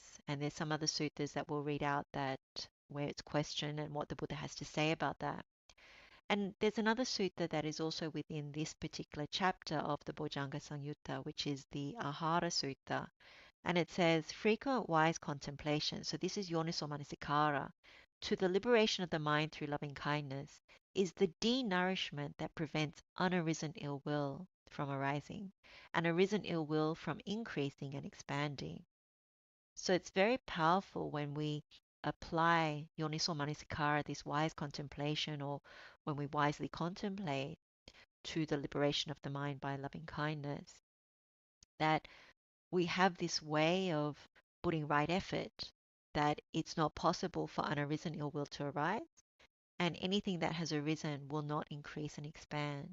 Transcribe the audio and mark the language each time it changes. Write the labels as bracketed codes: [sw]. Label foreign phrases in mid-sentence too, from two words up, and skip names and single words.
[en] And there's some other suttas that we'll read out that where it's questioned and what the Buddha has to say about that. And there's another sutta that is also within this particular chapter of the Bojjhanga Samyutta, which is the Ahara Sutta. And it says, frequent wise contemplation, so this is [pi] yoniso manasikara, [en] to the liberation of the mind through loving kindness, is the denourishment that prevents unarisen ill will from arising, and arisen ill will from increasing and expanding. So it's very powerful when we apply [pi] yoniso manasikara, [en] this wise contemplation, or when we wisely contemplate to the liberation of the mind by loving kindness, that we have this way of putting right effort, that it's not possible for unarisen ill will to arise, and anything that has arisen will not increase and expand.